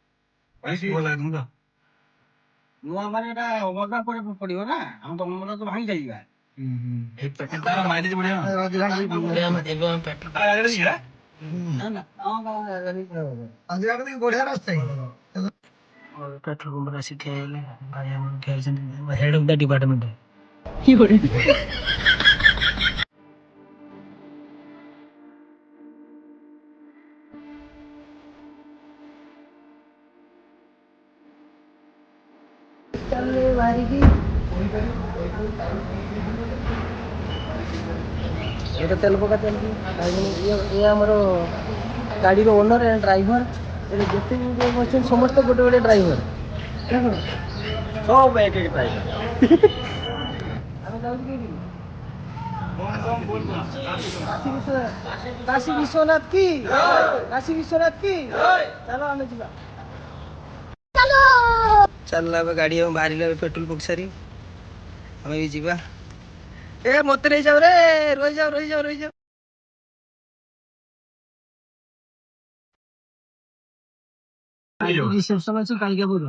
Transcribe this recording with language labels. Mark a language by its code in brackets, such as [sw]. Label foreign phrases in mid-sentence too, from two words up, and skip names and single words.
[or] ନୂଆ ମାନେ ଏଟା ଅମରନାଥ ପଡିବ ନା, ଆମ ତ ଅମରନାଥ ଭାଙ୍ଗି ଯାଇଯିବା। ବଢିଆ ରାସ୍ତା [en] petrol pump [or] ଠିଆ ହେଇଗଲେ ଭାଇ ଆମର ଠିଆ ହେଇଛନ୍ତି [en] head of the department. [or] ବାହାରିକି ଏଇଟା ତେଲ ପକା ଚାଲିଛି। ଇଏ ଆମର ଗାଡ଼ିର [en] owner and driver. [or] ଏଠି ଯେତେ ବି ଅଛନ୍ତି ସମସ୍ତେ ଗୋଟେ ଗୋଟେ ଡ୍ରାଇଭର। ସବୁ ଏକ ଏକ ଡ୍ରାଇଭର। ଆମେ ଯାଉଛୁ କୋଉଠି? [hi] काशी विश्वनाथ की, काशी विश्वनाथ की। [or] चलो ଆମେ ଯିବା। ଚାଲିଲା ଏବେ ଗାଡ଼ି ଆଉ ବାହାରିଲା ପେଟ୍ରୋଲ ପକେଇ ସାରି ଆମେ ବି ଯିବା। ଏ ମତେ ନେଇଯାଉ ରେ, ରହିଯାଉ ରହିଯାଉ ରହିଯାଉ। ରିସେପ୍ସନ ଅଛି କାଳିକା ପୁର।